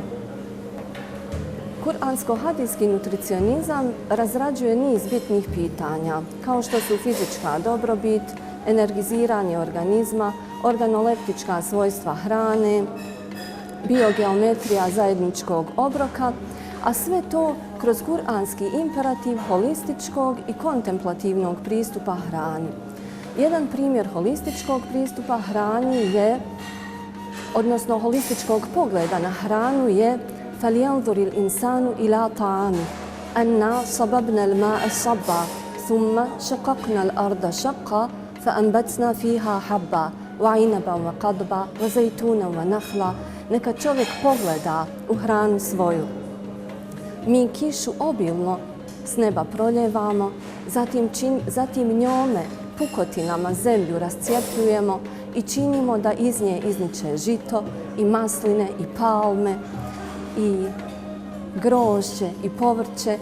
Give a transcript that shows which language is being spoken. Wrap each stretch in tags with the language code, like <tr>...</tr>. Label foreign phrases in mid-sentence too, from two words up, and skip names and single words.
<bs>Kuransko-hadijski nutricionizam razrađuje niz bitnih pitanja, kao što su fizička dobrobit, energiziranje organizma, organoleptička svojstva hrane, biogeometrija zajedničkog obroka, a sve to kroz kuranski imperativ holističkog i kontemplativnog pristupa hrani. Jedan primjer holističkog pristupa hrani je, odnosno holističkog pogleda na hranu je</bs> <ar>فَلْيَنْظُرِ الْإِنسَانُ إِلَىٰ طَعَامِهِ أَنَّا صَبَبْنَا الْمَاءَ صَبًّا ثُمَّ شَقَقْنَا الْأَرْضَ شَقًّا فَأَنْبَتْنَا فِيهَا حَبًّا وَعِنَبًا وَقَضْبًا وَزَيْتُونًا وَنَخْلًا.</ar> <bs>Neka čovjek pogleda u hranu svoju. Mi kišu obilno s neba proljevamo, zatim njome pukotinama zemlju rascjepljujemo i činimo da iz nje izniče žito i masline i palme i grožđe i povrće.</bs>